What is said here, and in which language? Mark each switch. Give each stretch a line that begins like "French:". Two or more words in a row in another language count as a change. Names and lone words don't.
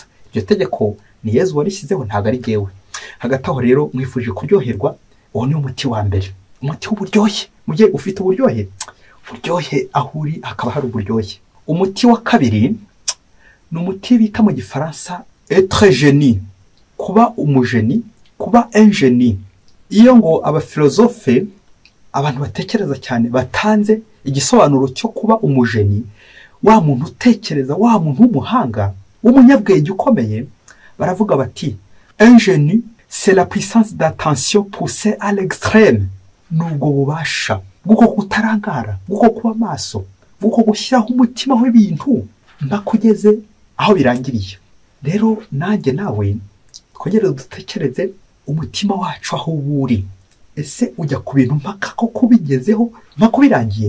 Kinyarwanda: Iryo tegeko ni Yezu warishyizeho, ntabwo ari jyewe. Hagati aho rero mwifuje kuryoherwa, uwo ni umuti wa mbere, umuti w'uburyohe. Mujye ufite uburyohe aho uri hakaba hari uburyohe. Umuti wa kabiri ni umuti bita mu Gifaransa
French: être génie,
Kinyarwanda: kuba umugeni, kuba
French: un génie.
Kinyarwanda: Iyo ngo abafilozofe, abantu batekereza cyane, batanze igisobanuro cyo kuba umugeni, wa muntu utekereza, wa muntu w'umuhanga, w'umunyabwenge ukomeye, baravuga bati
French: un génie c'est la puissance d'attention poussée à l'extrême.
Kinyarwanda: Nubwo bubasha bw'uko kutarangara, bw'uko kuba maso, bw'uko gushyiraho umutima w'ibintu mpakugeze aho birangiriye. Rero nanjye nawe twongere dutekereze umutima wacu aho uri. Ese ujya ku bintu mpaka ko kubigezeho mpaka birangiye?